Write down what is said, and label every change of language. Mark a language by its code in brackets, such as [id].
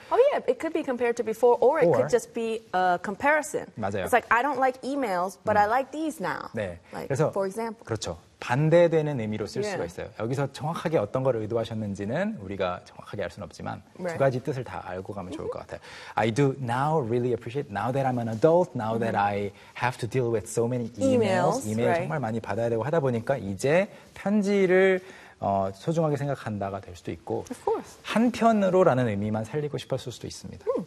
[en] Oh yeah, it could be compared to before or it could just be a comparison. [ko] 맞아요. [en] It's like I don't like emails but I like these now. [ko] 네. [en] Like, 그래서 for example. [ko] 그렇죠. 반대되는 의미로 쓸 yeah. 수가 있어요. 여기서 정확하게 어떤 걸 의도하셨는지는 우리가 정확하게 알 수는 없지만 [en] right. [ko] 두 가지 뜻을 다 알고 가면 좋을 것 같아요. [en] I do now really appreciate now that I'm an adult, now that I have to deal with so many emails. [ko] 이메일 [en] right. [ko] 정말 많이 받아야 되고 하다 보니까 이제 편지를 소중하게 생각한다가 될 수도 있고 [en] of course. [ko] 한편으로라는 의미만 살리고 싶었을 수도 있습니다.